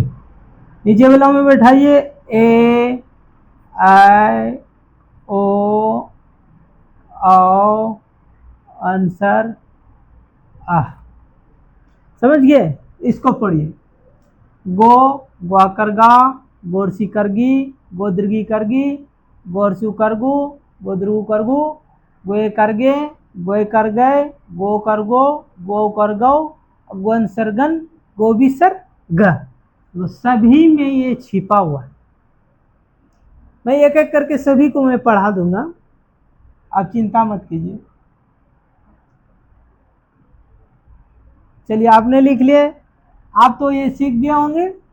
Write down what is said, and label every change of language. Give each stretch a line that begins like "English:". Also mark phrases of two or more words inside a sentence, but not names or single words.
Hindi: नीचे वाला में बैठाइए, ए आई ओ आओ आंसर आ। समझ गए, इसको पढ़िए, गो ग्वा कर गा, गोरसी करगी, गोदृगी करगी, गोरसू करगु, गोदृगु करगु, गोए कर गे, गोए कर गए, गो कर गो कर गौ, गोन सरगन, गोभी सर ग। तो सभी में ये छिपा हुआ है, मैं एक एक करके सभी को मैं पढ़ा दूंगा, आप चिंता मत कीजिए। चलिए आपने लिख लिए, आप तो ये सीख गए होंगे।